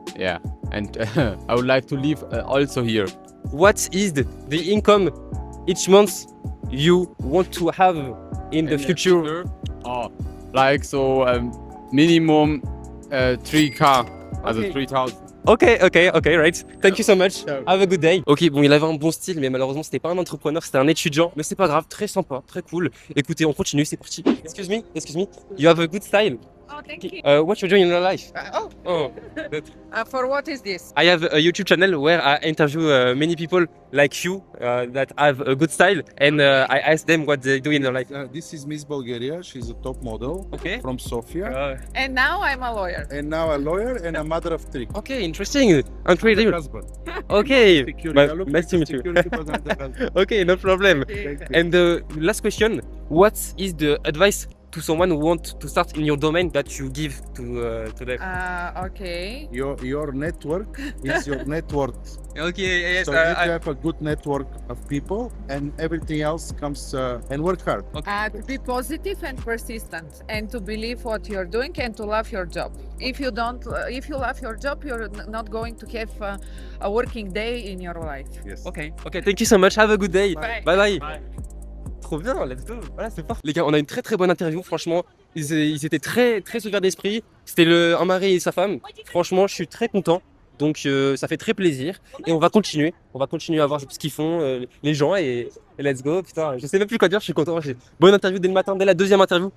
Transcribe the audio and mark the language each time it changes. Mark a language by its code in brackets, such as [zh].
[en] Yeah, and I would like to live also here. What is the income each month you want to have in the future? Oh, like so minimum 3K, also Okay. 3,000. Okay, right. Thank you so much. Ciao. Have a good day. [fr] Ok, bon, il avait un bon style, mais malheureusement, c'était pas un entrepreneur, c'était un étudiant. Mais c'est pas grave, très sympa, très cool. Écoutez, on continue, c'est parti. [en] Excuse me. You have a good style. Oh, thank you. What you doing in your life? Oh, For what is this? I have a YouTube channel where I interview many people like you that have a good style, and I ask them what they do in their life. This is Miss Bulgaria. She's a top model Okay. from Sofia. And now I'm a lawyer. And now a lawyer and a mother of three. Okay, interesting. Incredible. Husband. Okay. Security. I look Nice like to a meet you. security person and a husband. Okay, no problem. Thank you. And the last question, what is the advice to someone who wants to start in your domain that you give to them? Okay. Your network is your net worth. Okay, yes, So you need to have a good network of people, and everything else comes and work hard. To be positive and persistent, and to believe what you're doing, and to love your job. If you don't, if you love your job, you're not going to have a working day in your life. Yes. Okay, thank you so much, have a good day. Bye. Bye. [fr] Trop bien, [en] let's go. [fr] Voilà, c'est parti. Les gars, on a une très bonne interview, franchement. Ils étaient très ouverts d'esprit. C'était un mari et sa femme. Franchement, je suis très content. Donc ça fait très plaisir. Et on va continuer à voir ce qu'ils font, les gens, et [en] let's go. [fr] Putain, je sais même plus quoi dire, je suis content. Bonne interview dès le matin, dès la deuxième interview.